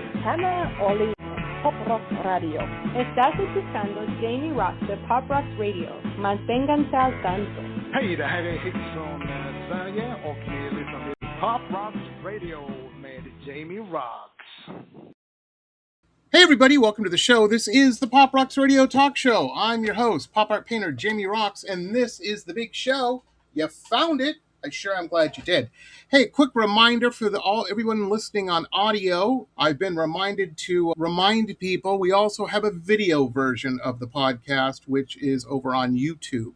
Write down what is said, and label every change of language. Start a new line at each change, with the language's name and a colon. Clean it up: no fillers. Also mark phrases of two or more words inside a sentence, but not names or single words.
Spanish: Hannah Oli, Pop Rock Radio. Estás escuchando Jamie Roxx de Pop Rock Radio. Manténganse al tanto.
Swedish: Hej, det här är Hits från Sverige och ni lyssnar till Pop Rock Radio med Jamie Roxx.
English: Hey everybody, welcome to the show. This is the Pop Roxx Radio Talk Show. I'm your host, pop art painter Jamie Roxx, and this is the big show. You found it. I sure am glad you did. Hey, quick reminder for everyone listening on audio. I've been reminded to remind people we also have a video version of the podcast, which is over on YouTube.